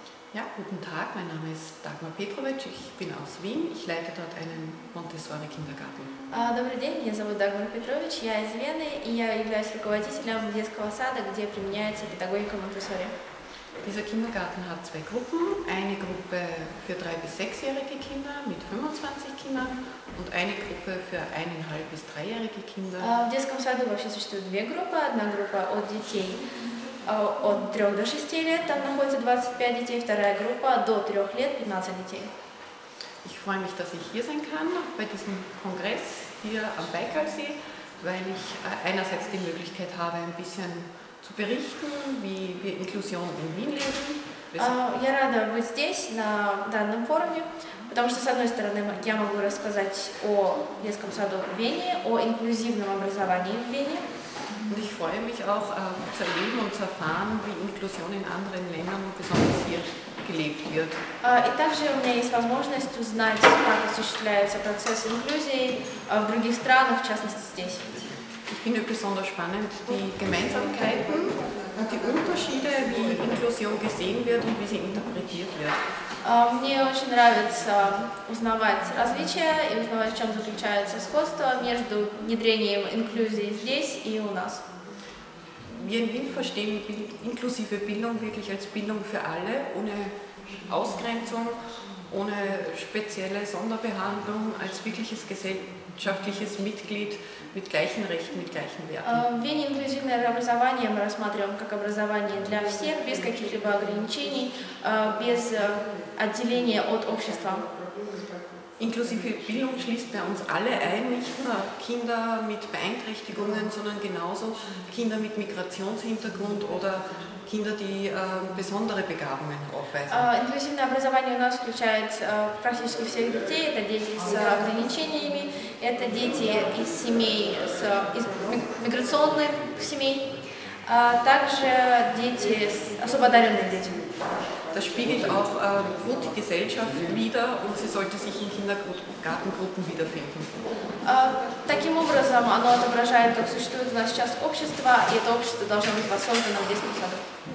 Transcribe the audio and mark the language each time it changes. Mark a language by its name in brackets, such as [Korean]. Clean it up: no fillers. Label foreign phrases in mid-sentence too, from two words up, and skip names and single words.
[German] Ja, guten Tag, mein Name ist Dagmar Petrovic, ich bin aus Wien, ich leite dort einen Montessori-Kindergarten. [Russian] Добрый день, меня зовут Дагмар Петрович, я из Вены, и я являюсь руководителем детского сада, где применяется педагогика Монтессори. [German] Dieser Kindergarten hat zwei Gruppen, eine Gruppe für 3- bis 6-jährige Kinder mit 25 Kindern und eine Gruppe für 1,5- bis 3-jährige Kinder. [Russian] В детском саду вообще существует две группы. Одна группа от детей от 3 до 6 лет, там находится 25 детей, вторая группа до 3 лет, 15 детей. [German] Ich freue mich, dass ich hier sein kann bei diesem Kongress hier am Baikalsee, weil ich einerseits die Möglichkeit habe, ein bisschen zu berichten, wie wir Inklusion in Wien leben. [Russian] Я рада быть здесь, на данном форуме, потому что, с одной стороны, я могу рассказать о детском саду в Вене, о инклюзивном образовании в Вене. [German] Und ich freue mich auch zu erleben und zu erfahren, wie Inklusion in anderen Ländern und besonders hier gelebt wird. [Russian] И также у меня есть возможность узнать, как осуществляется процесс инклюзии в других странах, в частности здесь. [German] Ich finde besonders spannend die Gemeinsamkeiten und die Unterschiede, wie Inklusion gesehen wird und wie sie interpretiert wird. [Russian] Мне очень нравится узнавать различия и узнавать, в чем заключается сходство между внедрением инклюзии здесь и у нас. [German] Wir in Wien verstehen inklusive Bildung wirklich als Bildung für alle, ohne Ausgrenzung, ohne spezielle Sonderbehandlung, als wirkliches gesellschaftliches Mitglied mit gleichen Rechten, mit gleichen Werten. [Russian] В Вене инклюзивное образование мы рассматриваем как образование для всех, без каких-либо ограничений, без отделения от общества. [German] Inklusive Bildung schließt bei uns alle ein, nicht nur Kinder mit Beeinträchtigungen, sondern genauso Kinder mit Migrationshintergrund oder Kinder, die besondere Begabungen aufweisen. [Russian] Инклюзивное образование у нас включает практически всех детей. Это дети с ограничениями, это дети из семей, из миграционных семей, также дети, особо одаренные дети. [German] Das spiegelt auch gut die Gesellschaft wider und sie sollte sich in Kindergartengruppen wiederfinden. [Russian] Таким образом, оно отображает, как существует у нас сейчас общество, и это общество должно быть воссоздано в детском саду.